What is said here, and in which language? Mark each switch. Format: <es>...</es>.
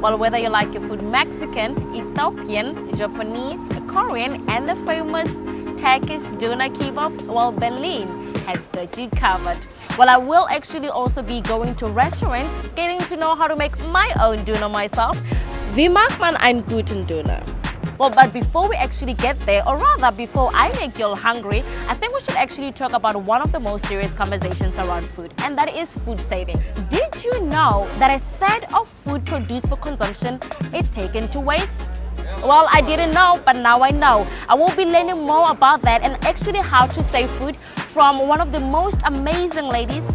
<en>Well, whether you like your food Mexican, Ethiopian, Japanese, Korean and the famous Turkish Döner kebab, well, Berlin has got you covered. Well, I will actually also be going to restaurants, getting to know how to make my own Döner myself.</en> <de>Wie macht man einen guten Döner?</de> <en>Well, but before we actually get there, or rather before I make you all hungry, I think we should actually talk about one of the most serious conversations around food, and that is food saving. Did you know that a third of food produced for consumption is taken to waste? Well, I didn't know, but now I know. I will be learning more about that and actually how to save food from one of the most amazing ladies.</en>